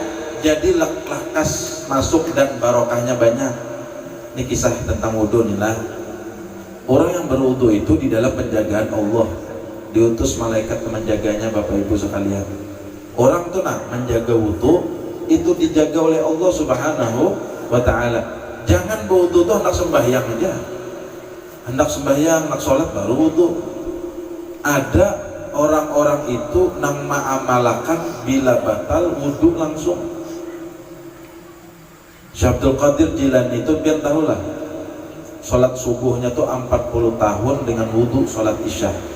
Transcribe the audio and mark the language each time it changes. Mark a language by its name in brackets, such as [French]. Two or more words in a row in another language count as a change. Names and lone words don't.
[Indonesian] Jadi lekas masuk dan barokahnya banyak. Ini kisah tentang wudu nih lah. Orang yang berwudu itu di dalam penjagaan Allah. Diutus malaikat menjaganya, Bapak Ibu sekalian. Orang tuh menjaga wudu itu dijaga oleh Allah [Arabic] Subhanahu wa ta'ala. [Indonesian] Jangan berwudu tuh hendak sembahyang aja. Hendak sembahyang, hendak sholat baru wudu. [Banjar] Ada orang-orang itu nang ma'amalakan bila batal wudu langsung. [Indonesian] Syekh Abdul Qadir Jilani itu biar tahulah, sholat subuhnya tuh 40 tahun dengan wudu sholat isya.